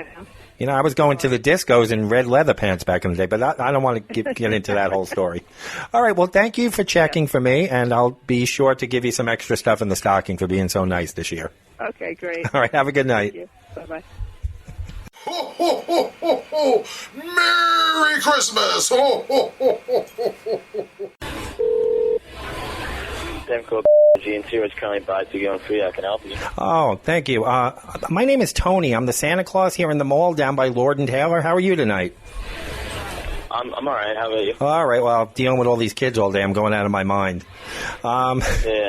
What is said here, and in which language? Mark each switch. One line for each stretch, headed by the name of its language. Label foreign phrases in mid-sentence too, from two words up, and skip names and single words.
English: You know, I was going to the discos in red leather pants back in the day, but I don't want to get into that whole story. All right, well, thank you for checking for me, and I'll be sure to give you some extra stuff in the stocking for being so nice this year. Okay, great. All right, have a good night. Thank you. Bye-bye. Ho, ho, ho, ho, ho! Merry Christmas! Ho, ho, ho, ho, ho, ho, ho. Demco GNC, which currently buys to go free. I can help you. Oh, thank you. My name is Tony. I'm the Santa Claus here in the mall down by Lord and Taylor. How are you tonight? I'm all right. How about you? All right. Well, dealing with all these kids all day, I'm going out of my mind. Yeah.